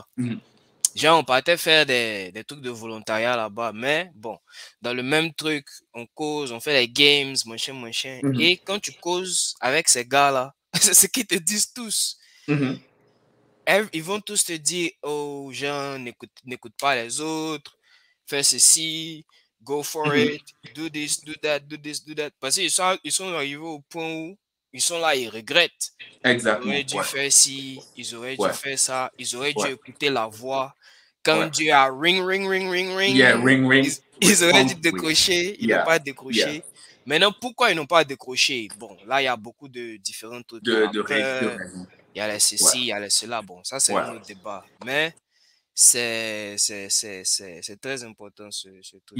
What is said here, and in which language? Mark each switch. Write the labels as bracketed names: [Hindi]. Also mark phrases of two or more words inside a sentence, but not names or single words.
[French] Genre, on partait faire des trucs de volontariat là-bas, mais bon, dans le même truc, on cause, on fait les games, mon chien. Et quand tu causes avec ces gars-là, c'est ce qu'ils te disent tous. Ils vont tous te dire, oh, Jean, n'écoute pas les autres, fais ceci, [English] go for it, do this, do that, do this, do that. [French] Parce qu'ils sont arrivés au point où ils sont là, ils regrettent. Ils Exactement. auraient dû Ouais. faire ci, ils auraient dû Ouais. faire ça, ils auraient dû Ouais. écouter la voix. Quand Ouais. Dieu a [English] ring, ring, ring, ring, ring, Yeah, ring, ring. [French] ils auraient dû [English] Respond with. [French] décrocher, ils n'ont [English] Yeah. [French] pas décroché. [English] Yeah. [French] Maintenant, pourquoi ils n'ont pas décroché? Bon, là, il y a beaucoup de différents trucs. Il y a la De peur, raison. il y a les ceci, Ouais. il y a les cela. Bon, ça, c'est Ouais. un autre débat. Mais c'est très important, ce truc.